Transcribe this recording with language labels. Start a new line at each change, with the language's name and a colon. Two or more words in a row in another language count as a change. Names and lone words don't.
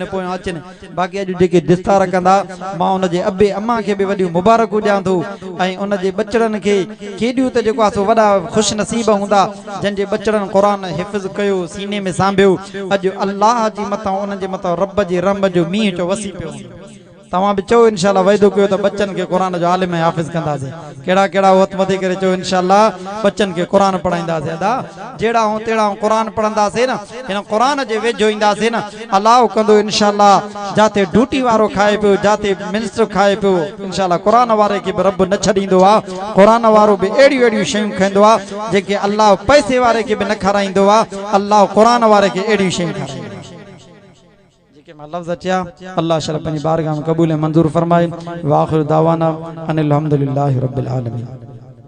Sindhi: पोयां अचनि बाक़ी अॼु जेके दिस्तार कंदा मां उनजे अबे अम्मा खे बि वॾियूं मुबारकूं ॾियां थो ऐं उनजे बचड़नि खे केॾियूं त जेको आहे सो वॾा ख़ुशि नसीब हूंदा जंहिंजे बचड़नि क़ुरान हिफ़्ज़ कयो सीने में सांभियो अॼु अल्लाह जी मथां उनजे मथां रब जी रम जो मींहुं जो वसी पियो तव्हां बि चओ इंशाअल्लाह वाइदो कयो त बच्चन के कुरान जो आलिम हाफ़िज़ कंदासीं केड़ा केड़ा हथ मथे करे चओ इंशाअल्लाह बच्चन के कुरान पढ़ाईंदासीं अदा जेड़ा हो तेड़ा कुरान पढ़ंदासीं न इन कुरान जे वेझो ईंदासीं न अल्लाह कंदो इंशाअल्लाह जाते ड्यूटी वारो खाए पियो जाते मिनिस्टर खाए पियो इंशाअल्लाह कुरान वारे के रब न छॾींदो आ कुरान वारो भी एड़ी एड़ी शयूं खाईंदो आ जेके अल्लाह पैसे वारे के भी न खाराईंदो आ अल्लाह कुरान वारे के एड़ी शयूं खाराईंदो लफ्ज़ अचा अल्लाह शरफ
Urdu: اپنی بارگاہ میں قبول منظور فرمائے
Arabic: وآخر دعوانا أن الحمد لله رب العالمين.